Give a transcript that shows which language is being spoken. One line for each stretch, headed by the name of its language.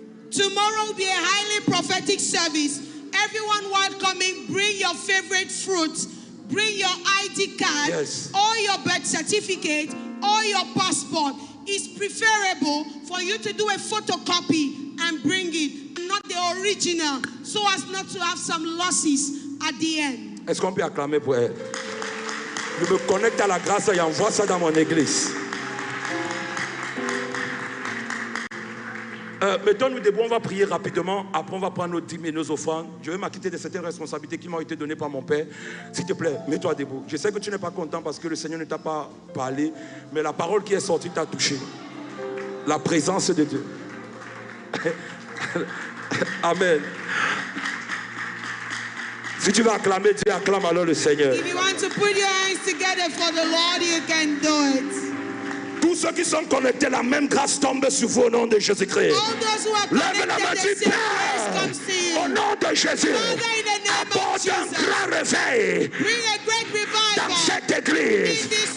English: Tomorrow will be a highly prophetic service. Everyone welcoming, bring your favorite fruits, bring your ID card, Yes. or your birth certificate, or or your passport, it's preferable for you to do a photocopy and bring it, not the original, so as not to have some losses at the end.
French: Est-ce qu'on peut acclamer pour elle? Je me connecte à la grâce et envoie ça dans mon église. Mettons-nous debout, on va prier rapidement. Après, on va prendre nos dîmes et nos offrandes. Je vais m'acquitter de certaines responsabilités qui m'ont été données par mon Père. S'il te plaît, mets-toi debout. Je sais que tu n'es pas content parce que le Seigneur ne t'a pas parlé, mais la parole qui est sortie t'a touché. La présence de Dieu. Amen. Si tu veux acclamer Dieu, acclame alors le Seigneur.
English: If you want to put your hands together for the Lord, you can do it.
French: Tous ceux qui sont connectés, la même grâce tombe sur vous au nom de Jésus-Christ. Lève la main, dis Père, au nom de Jésus, apporte un grand réveil dans cette église.